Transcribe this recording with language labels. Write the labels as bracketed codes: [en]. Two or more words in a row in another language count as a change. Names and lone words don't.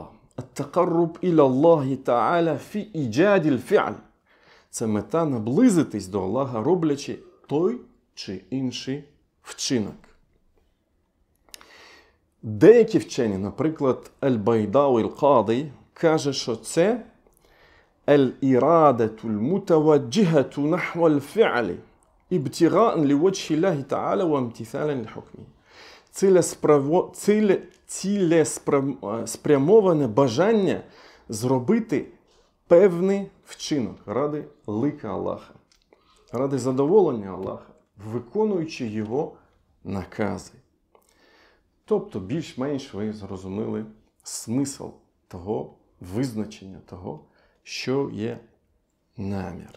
[ar] التقرب إلى الله تعالى في إيجاد الفعل. [uk] Це мета наблизитись до Аллаха, роблячи той чи інший вчинок. Деякі вчені, наприклад, Аль-Байдауі Аль-Каді, каже, що це [ar] الإرادة المتوجهة نحو الفعل ابتغاء لوجه الله تعالى وامتثالا لحكمه. [uk] Цілеспрямоване бажання зробити певний вчинок ради лика Аллаха, ради задоволення Аллаха, виконуючи його накази. Тобто, більш-менш ви зрозуміли смисл того визначення того, що є намір.